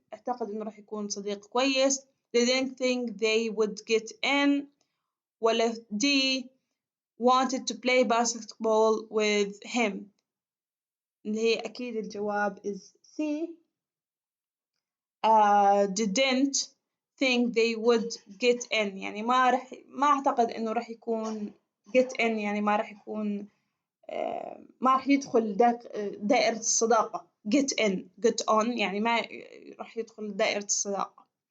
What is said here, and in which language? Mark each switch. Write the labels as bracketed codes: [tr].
[ar] اعتقد إنه راح يكون صديق كويس. [en] They didn't think they would get in. [ar] ولا [en] D wanted to play basketball with him. [ar] اللي هي أكيد الجواب [en] is C. Didn't think they would get in [ar] يعني ما أعتقد إنه راح يكون [en] get in [ar] يعني ما راح يكون ما راح يدخل دائرة الصداقة [en] get on [ar] يعني ما راح يدخل دائرة الصداقة.